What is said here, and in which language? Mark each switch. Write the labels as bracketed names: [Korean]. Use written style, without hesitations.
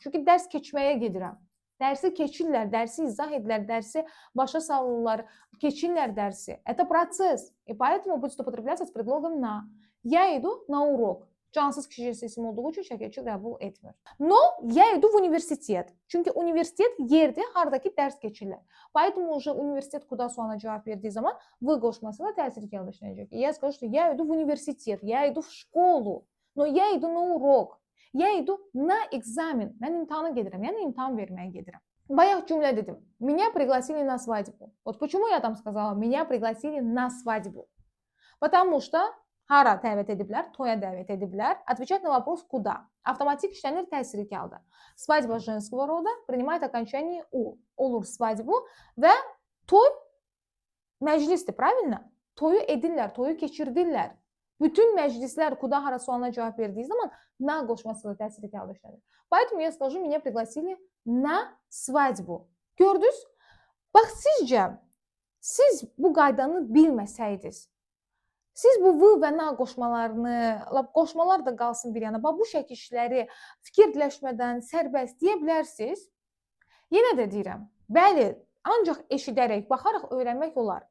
[Azerbaijani] Çünki dərs keçməyə gedirəm. Dərsi keçirlər, dərsi izah edirlər, dərsi başa salırlar, keçirlər dərsi. [Russian] Это процесс. И поэтому будет употребляться с предлогом на. Я иду на урок. [Azerbaijani] Cansız kişi cins isim olduğu üçün şəkilçi qəbul etmir. [Russian] No, я иду в университет. [Azerbaijani] Çünki universitet yerdir, haradakı dərs keçirlər. [Russian] Поэтому [Azerbaijani] universitet kuda sualına cavab verdiyi zaman v qoşması ilə təsirli halda işlənəcək. [Russian] Я скажу, что я иду в университет, я иду в школу, но я иду на урок. Я иду на экзамен. [Azerbaijani] Mən imtahana gedirəm, yəni imtahan verməyə gedirəm. Bayaq cümlə dedim. [Russian] Меня пригласили на свадьбу. Вот почему я там сказала, меня пригласили на свадьбу. Потому что [Azerbaijani] hara dəvət ediblər, toya dəvət ediblər. [Russian] Отвечать на вопрос куда. [Azerbaijani] Avtomatik işlənir təsirli halda. [Russian] Свадьба женского рода принимает окончание u. [Azerbaijani] Olur [Russian] свадьбу [Azerbaijani] və toy məclisdir, [Russian] правильно? [Azerbaijani] Toyu edirlər, toyu keçirdirlər. Bütün məclislər kuda hara sualına cavab verdiyi zaman na qoşması ilə təsirli halda işlənir. [Russian] Поэтому я скажу, меня пригласили на свадьбу. [Azerbaijani] Gördünüz? Bax, sizcə, siz bu qaydanı bilməsəydiniz, siz bu v və na qoşmalarını, qoşmalar da qalsın bir yana, bu şəkilləri fikirləşmədən sərbəst deyə bilərsiniz. Yenə də deyirəm, bəli, ancaq eşidərək, baxaraq öyrənmək olar.